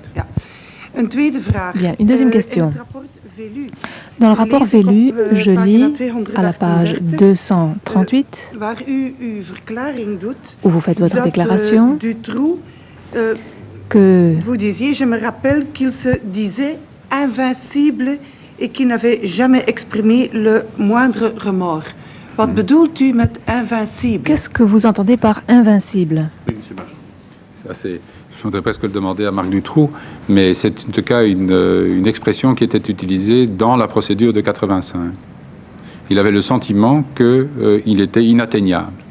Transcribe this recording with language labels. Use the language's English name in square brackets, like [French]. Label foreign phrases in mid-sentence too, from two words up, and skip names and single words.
[French] Bien, une deuxième question. Dans le rapport Velu, je lis à la page 238, où vous faites votre déclaration, que vous disiez, je me rappelle qu'il se disait invincible et qui n'avait jamais exprimé le moindre remords. [Dutch] Wat bedoelt u met invincible? [French] Qu'est-ce que vous entendez par invincible? Ça, c'est faudrait presque le demander à Marc Dutroux, mais c'est en tout cas une expression qui était utilisée dans la procédure de 85. Il avait le sentiment qu'il était inatteignable.